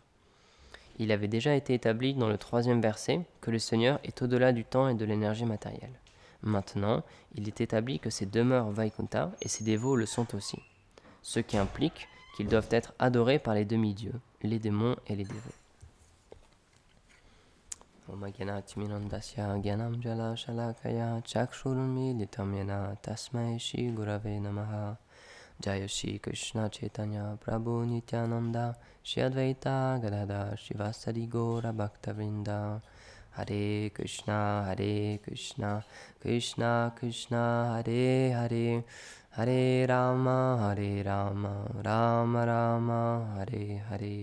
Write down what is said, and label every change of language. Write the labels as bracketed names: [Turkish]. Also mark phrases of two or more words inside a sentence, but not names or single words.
[French] Il avait déjà été établi dans le 3e verset que le Seigneur est au-delà du temps et de l'énergie matérielle. Maintenant, il est établi que ses demeures Vaikuntha et ses dévots le sont aussi, ce qui implique qu'ils doivent être adorés par les demi-dieux, les démons et les dévots. [Sanskrit] Om Gyanatimirandasya Gyanam Jala Shalakaya Chakshurunmilitam Yena Tasmai Shri Gurave Namaha. Jaya Shri Krishna Chaitanya Prabhu Nityananda Shri Advaita Gadadhar Shivasari Gaura Bhaktavrinda Hare Krishna, Krishna Krishna, Hare Hare, Hare Rama, Rama Rama, Hare Hare.